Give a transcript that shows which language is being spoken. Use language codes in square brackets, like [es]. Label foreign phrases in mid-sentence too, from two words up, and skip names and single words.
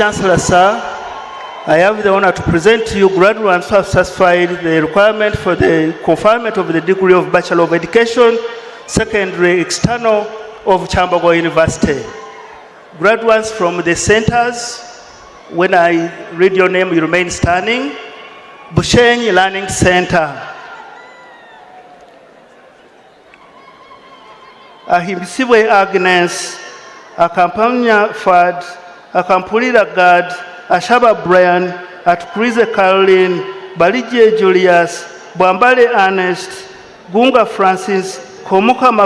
[en] Chancellor, sir, I have the honor to present to you graduates who have satisfied the requirement for the conferment of the degree of Bachelor of Education Secondary External of Kyambogo University. Graduates from the centers, when I read your name, you remain standing. Bushenyi Learning Center. Ahimbisibwe Agnes, Akampanya Fad, Akampulira Gad, Ashaba Brian, Atukurize Caroline, Balije Julius, Bwambale Ernest, Gunga Francis, Komuka